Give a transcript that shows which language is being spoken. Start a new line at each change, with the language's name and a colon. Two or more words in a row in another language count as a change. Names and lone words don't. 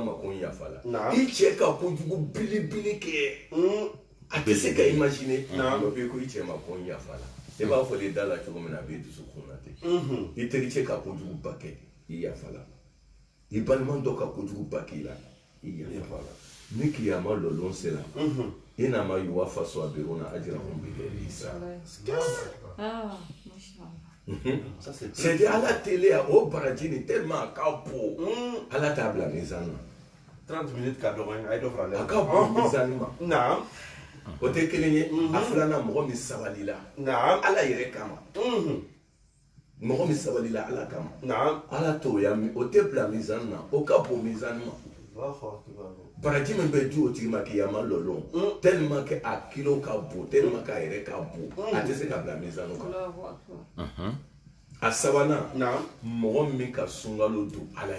Bambara: ma ko n yafa la i cɛ ka kojugu bilibili kɛ a tɛ se ka imaginer o bɛ ko i cɛ ma ko n yafa la i b'a fɔ de da la cogo min na a b'i dusu kun na ten i teri cɛ ka kojugu ba kɛ i yafa la i balima dɔ ka kojugu ba k'i la i yafa la ni kiyama lɔlɔn sera i n'a ma
Arabic: يوفى الصابرون أجرهم بغير حساب
Bambara: c'est Ala teliya o baraji ni tellement a ka bon Ala t'a bila mizan na 30 minutes ka dɔgɔ a ye dɔ fara a ka bon mizan ma o tɛ kelen ye a filanan mɔgɔ min sabalila Ala yɛrɛ kama mɔgɔ min sabalila Ala kama Ala t'o ya o tɛ bila mizan na o ka bon mizan ma baraji min bɛ di o tigi ma kiyama lɔlɔn
French: tellement que
Bambara: a kilo ka bon
French: tellement que
Bambara: a yɛrɛ ka bon a tɛ se ka bila mizan kan a sabanan mɔgɔ min ka sunkalo don